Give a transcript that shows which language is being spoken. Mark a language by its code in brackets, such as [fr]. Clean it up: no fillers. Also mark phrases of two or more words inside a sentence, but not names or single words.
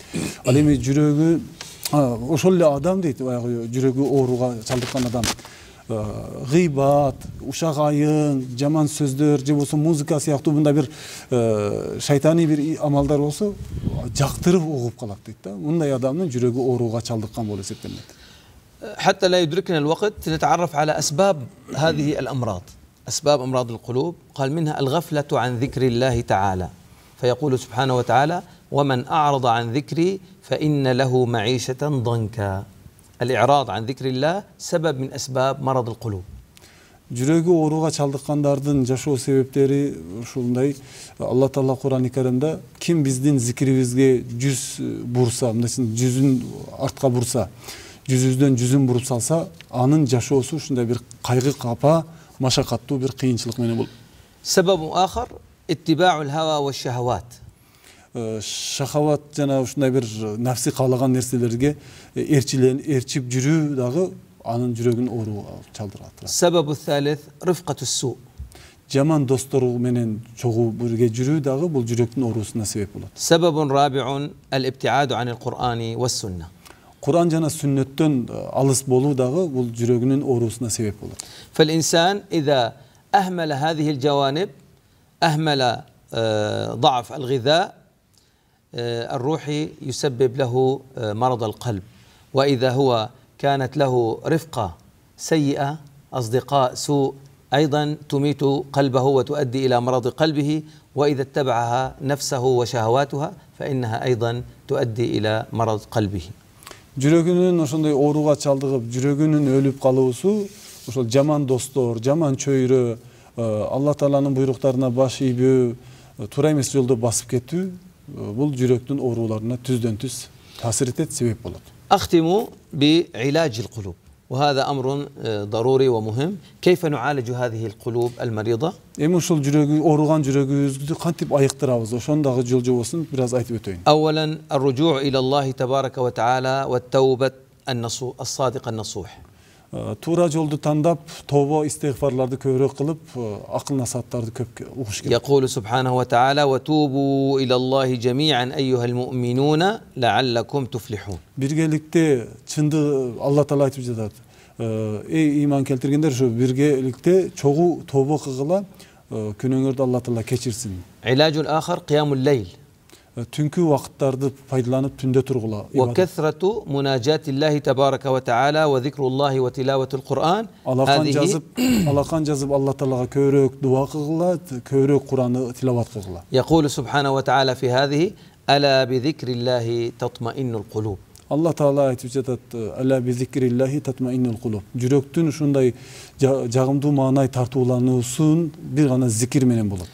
[ky] Ал эми жүрөгү ошол эле адам дейт, баягы жүрөгү ооруга чалдыккан адам гыйбат, ушак айын, жаман сөздөр же болсо музыка сыяктуу мындай бир шайтаний бир амалдар болсо жактырып угуп калат дейт да. Мындай адамдын жүрөгү ооруга чалдыккан болуп эсептелет. [ar] حتى لا يدركنا الوقت نتعرف على أسباب هذه الأمراض، أسباب أمراض القلوب. قال منها الغفلة عن ذكر الله تعالى، فيقول سبحانه وتعالى: ومن أعرض عن ذكري فإن له معيشة ضنكا. الإعراض عن ذكر الله سبب من أسباب مرض القلوب. [ky] Жүрөгү ооруга чалдыккандардын жашоо себептери ушундай. Алла Таала Кур'ан-ы Каримде ким биздин зикирибизге жүз бурса, мындайча жүзүн артка бурса, жүзүздөн жүзүн буруп салса, анын жашоосу ушундай бир кайгы капа, машакаттуу бир кыйынчылык менен болот. [ar] سبب آخر اتباع الهوى والشهوات. [ky] Шахават жана ушундай бир нафси каалаган нерселерге ээрчип жүрүү дагы анын жүрөгүн ооруга чалдырат. [ar] السبب الثالث رفقة السوء. [ky] Жаман достор менен чогуу бирге жүрүү дагы бул жүрөктүн оорусуна себеп болот. [ar] سبب رابع الابتعاد عن القرآن والسنة. [ky] Кур'ан жана сүннөттөн алыс болуу дагы бул жүрөгүнүн оорусуна себеп болот. [ar] فالإنسان إذا أهمل هذه الجوانب، أهمل ضعف الغذاء الروحي يسبب له مرض القلب، وإذا هو كانت له رفقة سيئة، أصدقاء سوء، أيضا تميت قلبه وتؤدي إلى مرض قلبه، وإذا اتبعها نفسه وشهواتها فإنها أيضا تؤدي إلى مرض قلبه. [ky] Жүрөгүнүн ошондой ооруга чалдыгып, жүрөгүнүн өлүп калуусу ошол жаман достор, жаман чөйрө, Алла Тааланын буйруктарына баш ийбөө, туура эмес жолдо басып кетүү бул жүрөктүн ооруларына түздөн түз таасир этет, себеп болот. [ar] أختم بعلاج القلوب، وهذا أمر ضروري ومهم. كيف نعالج هذه القلوب المريضة؟ [ky] Эми ушул жүрөгү ооруган жүрөгүбүздү кантип айыктырабыз? Ошондагы жол жобосун бир аз айтып өтөйүн. [ar] أولا الرجوع إلى الله تبارك وتعالى والتوبة الصادقة النصوح. [ky] Туура жолду тандап, тобо истигфарларды көбүрөөк кылып, акыл насааттарды көп угуш керек. [ar] يقول سبحانه وتعالى: وتوبوا إلى الله جميعا أيها المؤمنون لعلكم تفلحون. [ky] Биргеликте чынды Алла Таала айтып жатат. Эй иман келтиргендер, ошо биргеликте чогуу тобо кылгыла, күнөөңөрдү Алла Таала кечирсин. [ar] علاج آخر قيام الليل. [ky] Түнкү вакыттарды пайдаланып түндө тургула. [ar] وكثرة مناجاة الله تبارك وتعالى وذكر الله وتلاوة القرآن. [ky] Алакан жазып Алла Таалага көбүрөөк дуа кылгыла, көбүрөөк Куранды тилават кылгыла. [ar] يقول سبحانه وتعالى في هذه: ألا بذكر الله تطمئن القلوب. [ky] Алла Таала айтып жатат: [ar] "ألا بذكر الله تطمئن القلوب." [ky] Жүрөктүн ушундай жагымдуу маанай тартуулануусун бир гана зикир менен болот.